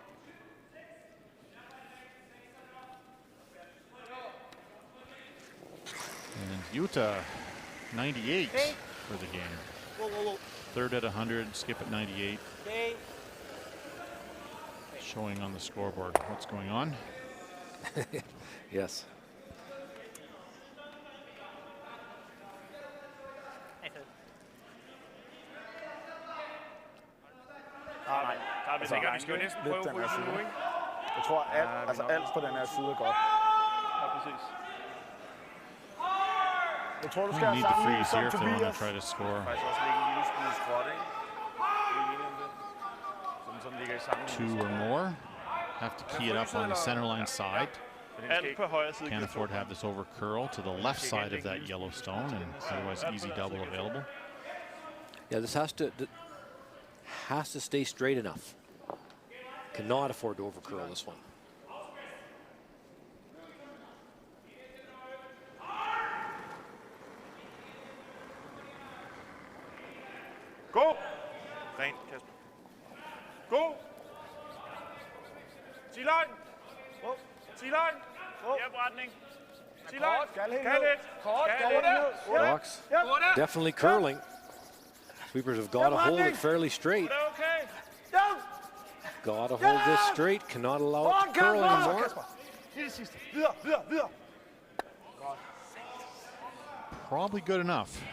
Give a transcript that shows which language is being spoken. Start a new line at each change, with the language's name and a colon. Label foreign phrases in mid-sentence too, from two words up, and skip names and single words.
English: Utah 98 for the game. Third at 100, skip at 98. showing on the scoreboard what's going on. Yes.
Danish: Nej, der er vi sikkert. Vi skal jo næsten prøve at ryge nu, ikke? Jeg tror, alt på den her side er godt. Ja, præcis. Jeg tror, du
English: We
Danish: skal have
English: need the
Danish: samme
English: freeze
Danish: som
English: here if they want to
Danish: Tobias.
English: try to score.
Danish: Faktisk også lægge en lille smule skråt, ikke? Sådan ligger i samme.
English: 2 or more. Have to key it up on the center line side.
Danish: Alt på højre side.
English: Can't afford to have this over curl to the left side of that yellow stone, and otherwise easy double available. Yeah, this has to stay straight enough. Cannot afford to overcurl this one.
Danish: Gå! Rent, Kasper. Gå! T-line! T-line! Hjælp retning. T-line! Kald lidt!
English: Rocks definitely curling. Sweepers have got to hold it fairly straight. Okay. Got to hold this straight. Cannot allow it to curl anymore. Probably good enough.